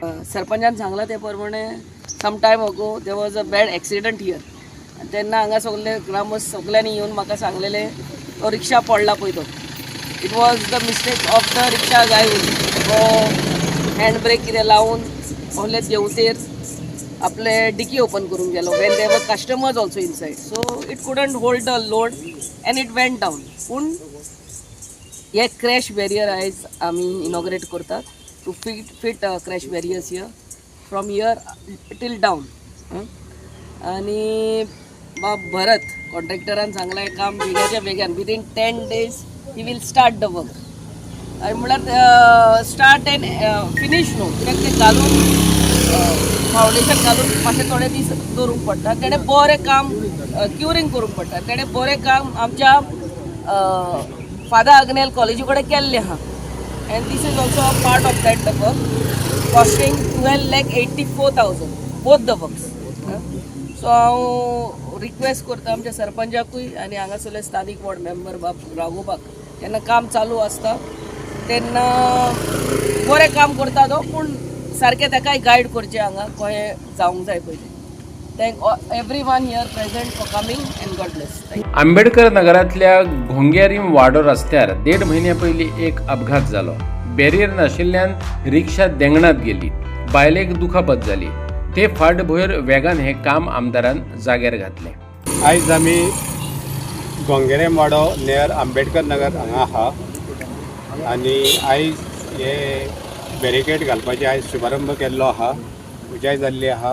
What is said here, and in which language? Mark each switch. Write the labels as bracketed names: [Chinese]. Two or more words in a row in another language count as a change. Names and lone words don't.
[Konkani] सरपंचान सांगला ते प्रमाणे [English] some time ago there was a bad accident here. [Konkani] तेन्ना हांगा सगळे ग्रामस्थ सगळ्यांनी येवन म्हाका सांगलेले तो रिक्षा पडला पळय तो. [English] It was the mistake of the rickshaw driver. [Konkani] तो [English] hand brake [Konkani] कितें लावून ohले देवतेर आपले डिकी ओपन करून गेलो. [English] When there were customers also inside, so it couldn't hold the load and it went down. [Konkani] पूण हे [English] crash barrier [Konkani] आयज आमी इनॉग्रेट करतात [English] to fit crash barriers here from here till down. [Konkani] आनी भरत कॉन्ट्रॅक्टरान सांगलां हें काम बेगाच्या बेगान [English] within 10 days he will start the work. [Konkani] आनी म्हळ्यार [English] start and finish [Konkani] न्हू, कित्याक तें घालून फावंडेशन घालून मातशें थोडे दीस दवरूंक पडटा. तेणें बरें काम क्युरींग करूंक पडटा. तेणें बरें काम आमच्या फादर अग्नेल कॉलेजी कडेन केल्लें आहा. [English] And this is also a part of that work costing 12,84,000 both the works. [Konkani] सो हांव रिक्वेस्ट करता आमच्या सरपंचाकूय आनी हांगासरले स्थानीक वॉर्ड मेंबर बाब राघोबाक, जेन्ना काम चालू आसता तेन्ना बरें काम करता तो, पूण सारकें ताकाय गायड करचें हांगा कशें जावंक जाय पयलीं. [English] Thank everyone here present for coming and God bless. [Konkani] आंबेडकर नगरातल्या घोंगेरीम वाडो रस्त्यार 1.5 म्हयन्या पयलीं एक अपघात जालो. बॅरियर नाशिल्ल्यान रिक्षा देंगणात गेली. बायलेक दुखापत जाली. ते फाटभुंयेर वेगान हें काम आमदारान जाग्यार घातलें. आयज आमी घोंगेरेम वाडो नियर आंबेडकर नगर हांगा आहा आनी आयज हे बॅरिकेड घालपाची आयज शुभारंभ केल्लो आहा, पुजाय जाल्ली आहा.